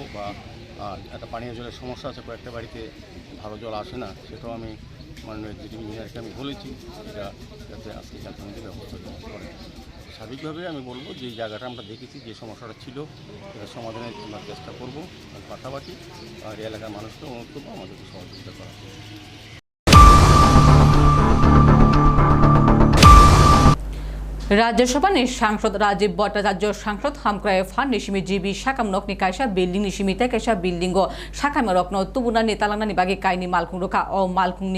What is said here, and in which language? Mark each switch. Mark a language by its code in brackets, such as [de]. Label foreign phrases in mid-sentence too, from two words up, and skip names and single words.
[bn] বা একটা পানীয় জলের সমস্যা আছে, কয়েকটা বাড়িতে ভালো জল আসে না, সেটাও আমি মাননীয় এক্সিকিউটিভ ইঞ্জিনিয়ারকে আমি বলেছি এটা যাতে আজকে চাকরিতে ব্যবস্থা করে। স্বাভাবিকভাবে আমি বলবো যে জায়গাটা আমরা দেখেছি যে সমস্যাটা ছিল এটা সমাধানের আমরা চেষ্টা করবো। আর পাশাপাশি আর এই এলাকার মানুষকে অনুরোধ করবো আমাদেরকে সহযোগিতা করা। [trp] राज्यसभा नि सांसद राजीव भट्टाचार्य सांसद हामक्राय फान निसिमी जीबी साकाम नकनि कायसा बिल्डिं निसिमी ते कायसा बिल्डिंगो साकाम रकनो तुबुना नि तालांनानि बागे कायनि मालकुं रोखा ओ मालकुंनि